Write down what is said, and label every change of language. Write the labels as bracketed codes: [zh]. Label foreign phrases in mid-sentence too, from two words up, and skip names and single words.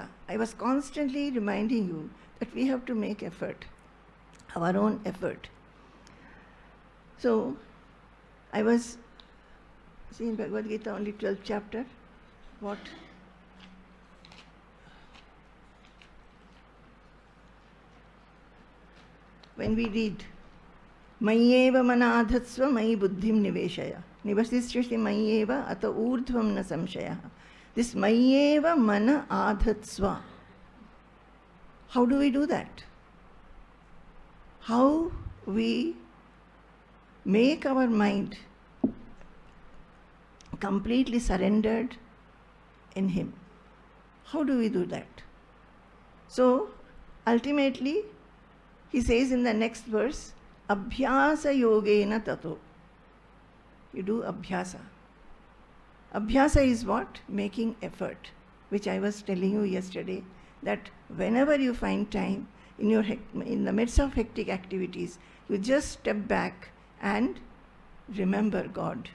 [en] I was constantly reminding you that we have to make effort, our own effort. So, I was seeing Bhagavad Gita, only 12th chapter. What? When we read, [sa] Mayyeva manadhatsva mayi buddhim niveshaya. Nivasishyasi mayyeva ata urdhvam na samshaya. [en] This [sa] Mayyeva mana adhatsva. [en] How do we do that? How we make our mind completely surrendered in Him. How do we do that? So, ultimately, he says in the next verse, [sa] Abhyasa yogena tato. [en] You do Abhyasa. Abhyasa is what? Making effort, which I was telling you yesterday, that whenever you find time in the midst of hectic activities, you just step back and remember God.